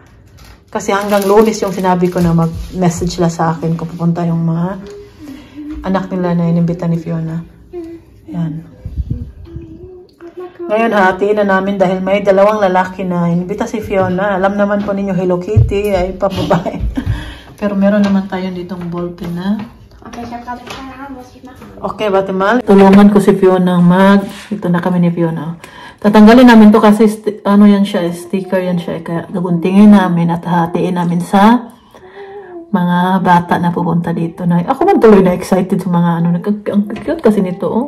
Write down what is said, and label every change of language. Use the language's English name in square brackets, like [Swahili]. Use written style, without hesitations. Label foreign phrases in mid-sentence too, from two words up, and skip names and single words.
[Filipino] Kasi hanggang Lunes yung sinabi ko na mag-message la sa akin kung pupunta yung mga anak nila na inimbita ni Fiona. Yan. Ngayon, hatiin na namin dahil may 2 lalaki na inimbita si Fiona. Alam naman po ninyo, Hello Kitty ay pababae. Pero meron naman tayo ditong ballpen na. [German] Okay, ich habe gerade keine Ahnung, was ich mache. Okay, Batimal. [Filipino] Tulungan ko si Fiona Ito na kami ni Fiona. Tatanggalin namin to kasi ano yan siya, sticker yan siya. Kaya gaguntingin namin at hatiin namin sa mga bata na pupunta dito. Ako man tuloy na excited sa mga ano. Ang cute kasi nito. Oh.